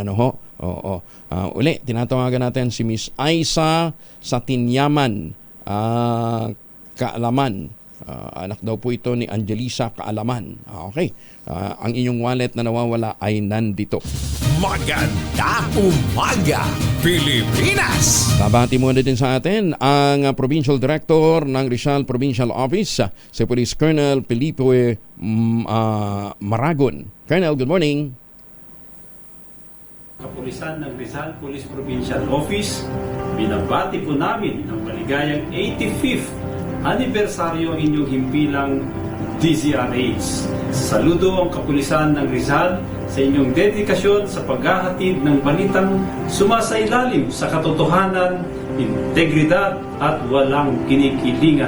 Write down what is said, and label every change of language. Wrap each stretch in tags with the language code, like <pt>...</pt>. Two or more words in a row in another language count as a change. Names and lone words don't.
<tl>Uli, tinatawagan natin si Miss Aisa Satinyaman Kaalaman. Anak daw po ito ni Angelisa Kaalaman. Okay. Ang inyong wallet na nawawala ay nandito. Maganda umaga, Pilipinas! Babati muna din sa atin ang Provincial Director ng Rizal Provincial Office, si Police Colonel Felipe Maragon.</tl> <en>Colonel, good morning.</en> <tl>Kapulisan ng Rizal Police Provincial Office, binabati po namin ang maligayang 85th anibersaryo ang inyong himpilang DZRH. Saludo ang kapulisan ng Rizal sa inyong dedikasyon sa paghahatid ng balitang sumasailalim sa katotohanan, integridad at walang kinikilingan.</tl>